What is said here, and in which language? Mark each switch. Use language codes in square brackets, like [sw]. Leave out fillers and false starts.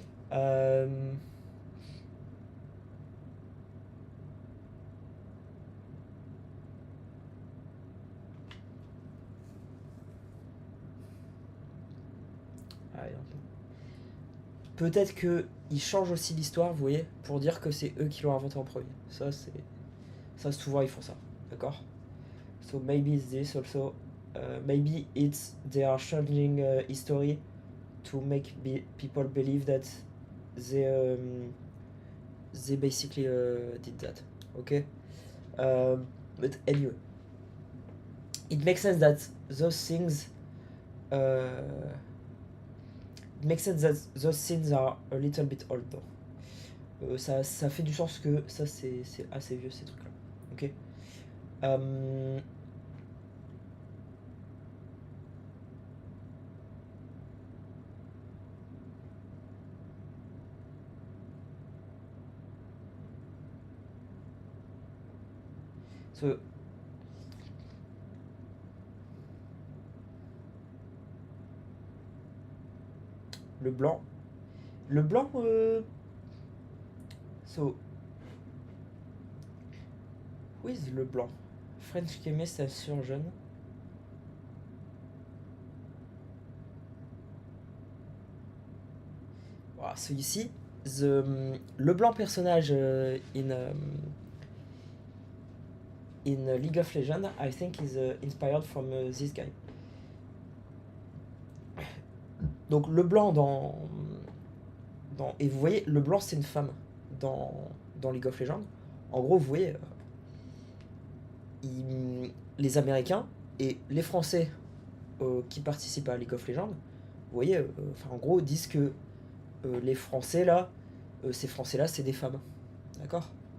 [fr] Euh, Peut-être qu'ils changent aussi l'histoire, vous voyez, pour dire que c'est eux qui l'ont inventé en premier. Ça souvent ils font ça, d'accord? [en] So maybe it's this also. Maybe it's they are changing history to make people believe that they they basically did that. Okay. But anyway. it makes sense that those things it makes sense that those things are a little bit old though. [fr] Ça fait du sens que ça c'est assez vieux ces trucs là. [en] Ok. So, le blanc. Le blanc. So, who is le blanc? French chemist and surgeon. Wow, so you see, le blanc personnage in League of Legends, I think is inspired from this guy. [fr] Donc le blanc et vous voyez, le blanc c'est une femme dans League of Legends. En gros, vous voyez, les Américains et les Français qui participent à League of Legends, vous voyez, en gros, disent que les Français là, ces Français là, c'est des femmes. D'accord.